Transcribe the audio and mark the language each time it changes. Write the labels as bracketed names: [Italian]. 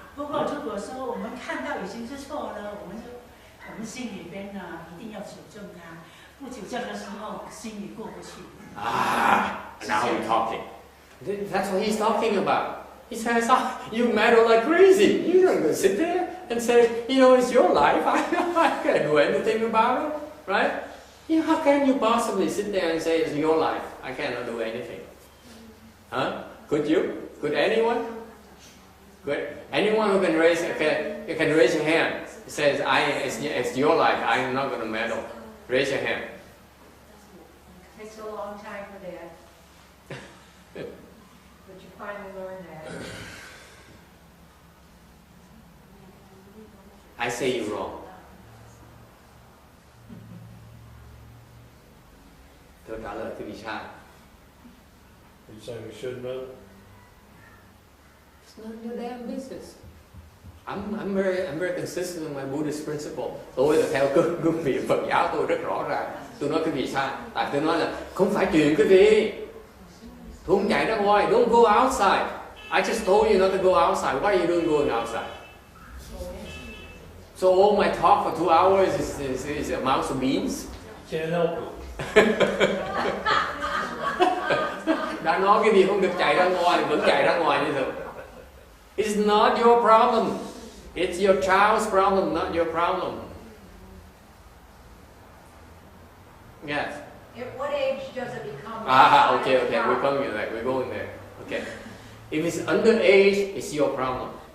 [Chinese] 不过如果说我们看到已经是错了，我们心里边呢一定要纠正它。不纠正的时候，心里过不去。 [English] Now you're talking. That's what he's talking about. He says, you meddle like crazy. You're not going to sit there and say, it's your life. I can't do anything about it, right? How can you possibly sit there and say it's your life? I cannot do anything. Huh? Could you? Could anyone? Could anyone who can raise your hand says, it's your life. I am not going to meddle. Raise your hand. It takes a long time for that. But you finally learn that. I say you're wrong. [Vietnamese] Tôi trả lời cái vì sai. [English] Are you saying we shouldn't meddle? It's none of your damn business. I'm very consistent with my Buddhist principle. [Vietnamese] Tôi là theo cương vị Phật giáo tôi rất rõ ràng. Tôi nói cái vì sao? Tại tôi nói là không phải chuyện cái gì. Tôi không chạy ra ngoài. [English] Don't go outside. I just told you not to go outside. Why are you doing going outside? So all my talk for 2 hours is amounts of beans. Can't help it. [Vietnamese] Đã nói cái gì không được chạy ra ngoài thì vẫn chạy ra ngoài như thường. [English] It's not your problem. It's your child's problem, not your problem. Yes. At what age does it become? Okay. We're coming to that. We're going there. Okay. If it's underage, it's your problem.